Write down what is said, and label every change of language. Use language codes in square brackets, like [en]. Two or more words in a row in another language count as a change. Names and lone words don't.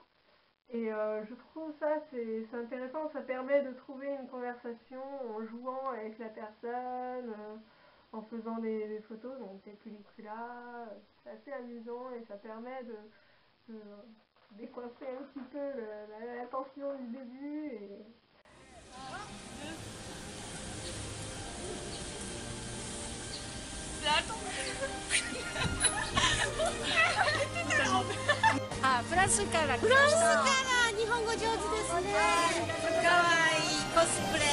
[fr] Et je trouve ça c'est intéressant, ça permet de trouver une conversation en jouant avec la personne, en faisant des photos, donc des pellicules, c'est assez amusant et ça permet de décoincer un petit peu la tension du début. Et... [ja] あ、フランスから来ました。フランスから日本語上手ですね。かわいいコスプレ。